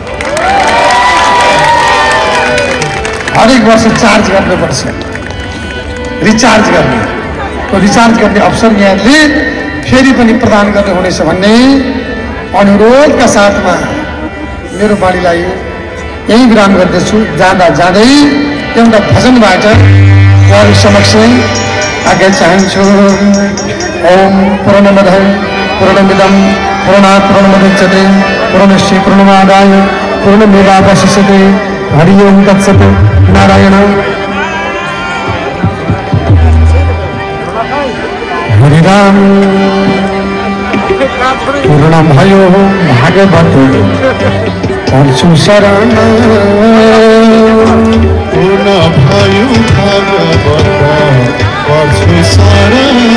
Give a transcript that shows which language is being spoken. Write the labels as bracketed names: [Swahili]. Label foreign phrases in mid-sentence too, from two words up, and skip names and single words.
[Nepali] हरेक वर्ष चार्ज गर्नुपर्छ रिचार्ज गर्ने अवसर यहाँले फेरि पनि प्रदान गर्नु हुनेछ भन्ने अनुरोधका साथमा मेरो बाणीलाई यही विराम गर्दछु जाँदै एउटा भजनबाट उहाँहरू समक्ष आज्ञा चाहन्छु [Sanskrit] ओम पूर्णमद पूर्णमिदं पूर्णात् पूर्णमुदच्यते पूर्णस्य पूर्णमादाय पूर्णमेवावशिष्यते हरि ओम तत्सत् नारायण हरिराम [Nepali] पूर्ण भयो भागवत पर्छु शरण पूर्ण भयो भागवत पर्छु शरण